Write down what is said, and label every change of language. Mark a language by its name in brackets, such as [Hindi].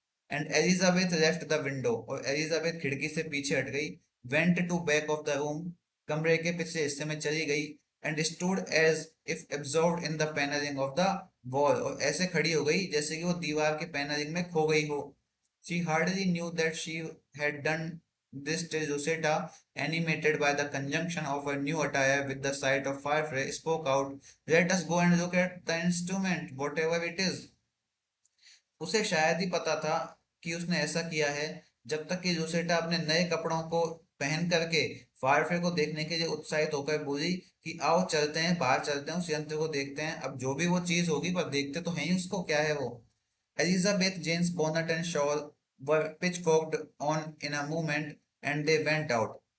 [English] and Elizabeth left the window, [Hindi] और Elizabeth खिड़की से पीछे हट गई। [English] went to back of the room, [Hindi] कमरे के पिछले हिस्से में चली गई। [English] and stood as if absorbed in the panelling of the wall, [Hindi] और ऐसे खड़ी हो गई जैसे कि वो दीवार के पैनलिंग में खो गई हो। [English] She hardly knew that she had done this till Rosetta, animated by the conjunction of her new attire with the sight of Firefly, spoke out, "Let us go and look at the instrument, whatever it is." [Hindi] उसे शायद ही पता था कि उसने ऐसा किया है, जब तक कि जोसेटा अपने नए कपड़ों को पहन करके फायरफ्लाई को देखने के लिए उत्साहित होकर बोली कि आओ चलते हैं, बाहर चलते हैं, उस यंत्र को देखते हैं। अब जो भी वो चीज होगी, पर देखते तो हैं ही उसको, क्या है वो। [English] Elizabeth Jane's bonnet and shawl were pitchforked on in a movement and they went out.